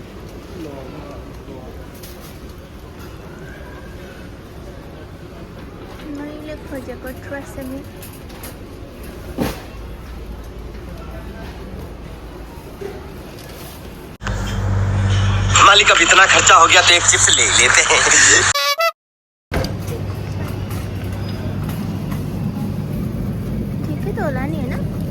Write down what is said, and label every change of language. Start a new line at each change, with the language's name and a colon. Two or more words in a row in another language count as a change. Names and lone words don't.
Nepali: मैले खोजेको ट्रेस्मी
Hindi: मालिक अब इतना खर्चा हो गया तो एक चिप्स ले लेते हैं. ठीक है
Nepali: तो होला नि हैन.